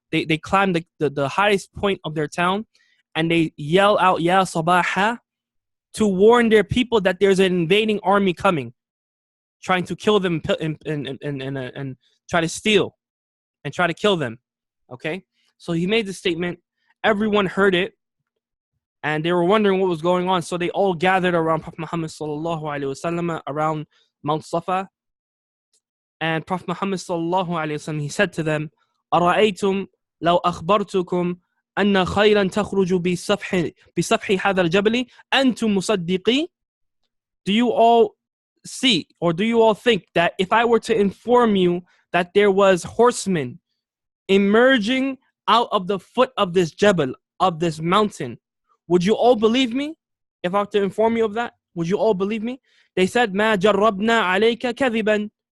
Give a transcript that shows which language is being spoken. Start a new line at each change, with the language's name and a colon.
English: They climb the highest point of their town, and they yell out Ya Sabaha to warn their people that there's an invading army coming, trying to kill them and try to steal and try to kill them. Okay, so he made the statement. Everyone heard it, and they were wondering what was going on. So they all gathered around Prophet Muhammad sallallahu alaihi wasallam around Mount Safa. And Prophet Muhammad sallallahu alaihi wasallam, he said to them,
Arabic: "أرأيتم لو أخبرتكم أن خيرا تخرج بسفح هذا الجبل أنتم مصدقي?"
English: Do you all see, or do you all think that if I were to inform you that there was horsemen emerging out of the foot of this jabal, of this mountain, would you all believe me? If I were to inform you of that, would you all believe me? They said,
Arabic: "ما جربنا عليك كذبا."